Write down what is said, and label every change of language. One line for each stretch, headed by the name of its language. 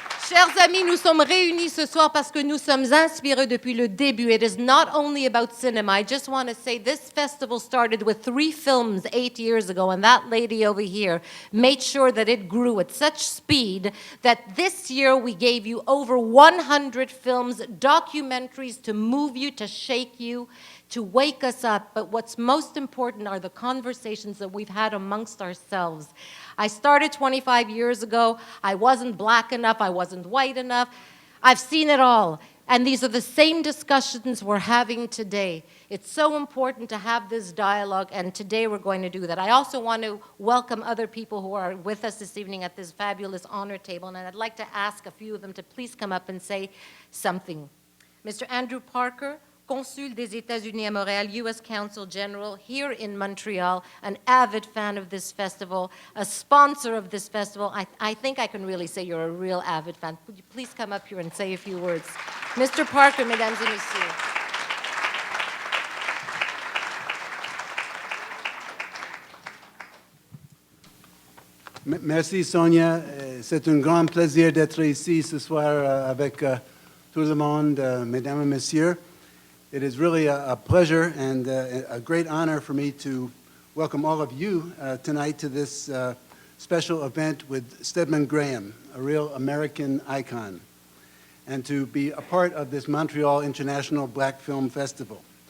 French: Chers amis, nous sommes réunis ce soir parce que nous sommes inspirés depuis le début.
English: It is not only about cinema. I just want to say this festival started with 3 films 8 years ago, and that lady over here made sure that it grew at such speed that this year we gave you over 100 films, documentaries to move you, to shake you, to wake us up. But what's most important are the conversations that we've had amongst ourselves. I started 25 years ago. I wasn't black enough. I wasn't white enough. I've seen it all. And these are the same discussions we're having today. It's so important to have this dialogue, and today we're going to do that. I also want to welcome other people who are with us this evening at this fabulous honor table, and I'd like to ask a few of them to please come up and say something. Mr.
French: Andrew Parker, Consul des États-Unis à Montréal, U.S.
English: Consul General here in Montreal, an avid fan of this festival, a sponsor of this festival. I think I can really say you're a real avid fan. Would you please come up here and say a few words? Mr.
French: Parker, mesdames et messieurs. Merci Sonia, c'est un grand plaisir d'être ici ce soir avec tout le monde, mesdames et messieurs.
English: It is really a pleasure and a great honor for me to welcome all of you tonight to this special event with Stedman Graham, a real American icon, and to be a part of this Montreal International Black Film Festival.